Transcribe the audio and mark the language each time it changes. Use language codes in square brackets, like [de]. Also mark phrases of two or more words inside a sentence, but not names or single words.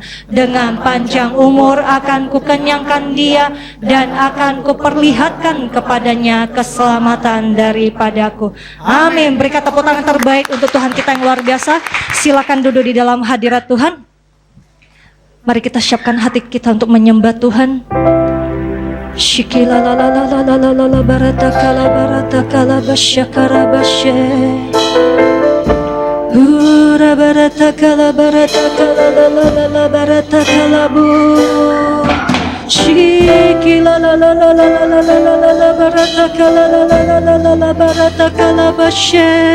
[id] Dengan panjang umur akan kukenyangkan dia, dan akan kuperlihatkan kepadanya keselamatan daripadaku. Amin. Berikan tepuk tangan terbaik untuk Tuhan kita yang luar biasa. Silakan duduk di dalam hadirat Tuhan. Mari kita siapkan hati kita untuk menyembah Tuhan. Shikila la la la la la la la la barata kala basyakara basye. Ura barata kala la la la la barata kala bu. Shikila la la la la la la la la la la barata kala la la la la la la barata kala basye.